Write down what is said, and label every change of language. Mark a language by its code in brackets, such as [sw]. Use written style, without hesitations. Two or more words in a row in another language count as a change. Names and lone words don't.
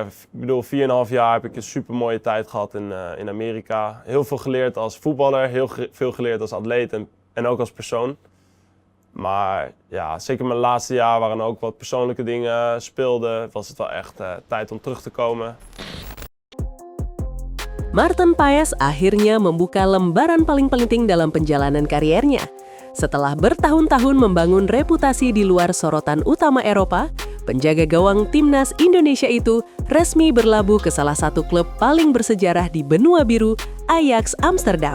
[nl] Ik bedoel, 4,5 jaar heb ik een super mooie tijd gehad in Amerika. Heel veel geleerd als voetballer, heel veel geleerd als atleet en ook als persoon. Maar ja, zeker mijn laatste jaar, waarin ook wat persoonlijke dingen speelden, was het wel echt tijd om terug te komen. [id] Marten Paes akhirnya membuka lembaran paling penting dalam perjalanan kariernya. Setelah bertahun-tahun membangun reputasi di luar sorotan utama Eropa, penjaga gawang timnas Indonesia itu resmi berlabuh ke salah satu klub paling bersejarah di benua biru, Ajax Amsterdam.